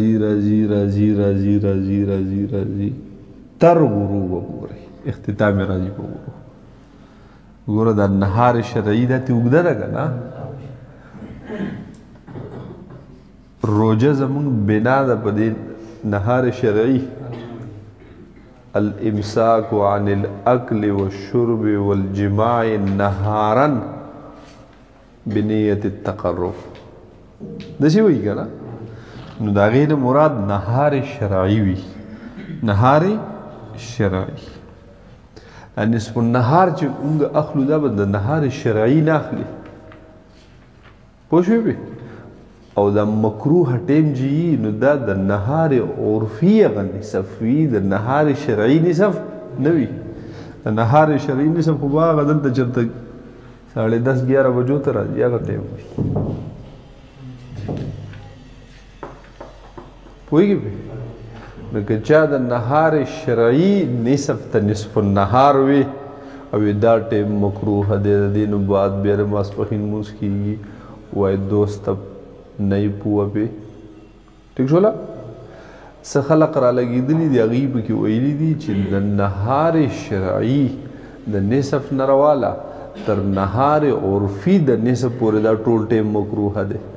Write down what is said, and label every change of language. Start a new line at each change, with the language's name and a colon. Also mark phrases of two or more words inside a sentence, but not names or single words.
Pashto: راځي تر غروب پورې اختتام راځي په غروب ګوره د
Arabic: نهار شرعي
Pashto: ده ته اوږده ده که نه روجه زمونږ بنا ده په دې
Arabic: نهار شرعي الامساك عن الاكل والشرب والجماع نهارا بنية التقرب
Pashto: دا شي وایي که نه نو د هغې نه مراد
Arabic: نهار شرعي
Pashto: وي
Arabic: نهار شرعي نصف النهار
Pashto: چې موږ اخلو دا به د
Arabic: نهار شرعي
Pashto: نه اخلي پوه شوې او د مکروه ټیم چې نو دا د
Arabic: نهار عرفي
Pashto: هغه نصف وي د
Arabic: نهار شرعي نصف
Pashto: نه وي د
Arabic: نهار شرعي نصف
Pashto: خو به هغه دلته چېرته 10:30-11 بجو ته راځي هغه ټایم وي پوهېږي پې نو که چا د
Arabic: نهار شرعي نصف
Pashto: ته
Arabic: نصف النهار
Pashto: وي او دا ټایم مکروه دی د دې نه بعد بیا د ماسپښین لمونځ کېږي وایي دوست ته نه یې پوه پې ټیک شوله څه خلق را لګېدلي دي هغوی پکې ویلي دي چې د
Arabic: نهار شرعي
Pashto: د نصف نه رواله تر
Arabic: نهار عرفي
Pashto: د نصف پورې دا ټول ټایم مکروه دی